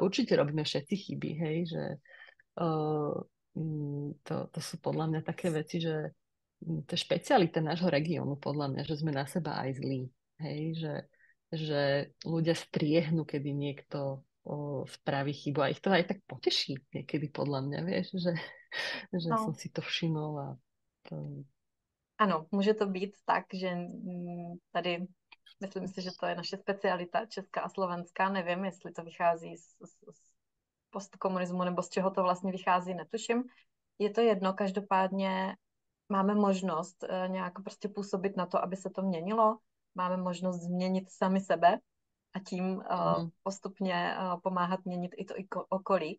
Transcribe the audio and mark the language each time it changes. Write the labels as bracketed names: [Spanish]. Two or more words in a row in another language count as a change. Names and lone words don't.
[Slovak] Určite robíme všetci chyby, hej, že to sú podľa mňa také veci, že to je špecialita nášho regiónu, podľa mňa, že sme na seba aj zlí. Hej? Že ľudia striehnú, kedy niekto spraví chybu a ich to aj tak poteší niekedy, podľa mňa, vieš, že som si to všimol. To... [Czech] Ano, může to být tak, že tady, myslím si, že to je naše specialita, česká a slovenská, nevím, jestli to vychází z postkomunismu nebo z čeho to vlastně vychází, netuším. Je to jedno, každopádně máme možnost nějak prostě působit na to, aby se to měnilo, máme možnost změnit sami sebe a tím postupně pomáhat měnit i to okolí.